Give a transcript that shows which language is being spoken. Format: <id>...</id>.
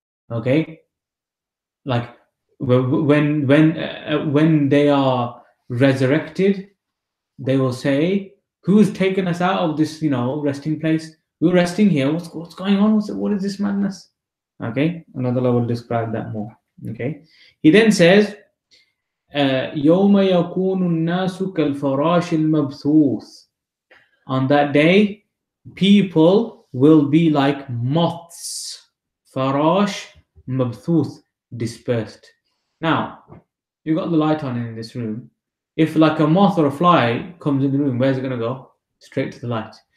<en>Okay, like when they are resurrected, they will say, "Who's taken us out of this, resting place? We're resting here. What's going on? What is this madness?" Okay, another will describe that more. Okay, He then says,</en> <ar>يَوْمَ يَكُونُ النَّاسُ كَالْفَرَاشِ الْمَبْثُوثِ.</ar> <en>On that day, people will be like moths. Farash, mabthuth, dispersed. Now, you got the light on in this room. If like a moth or a fly comes in the room, where's it going to go? Straight to the light.</en>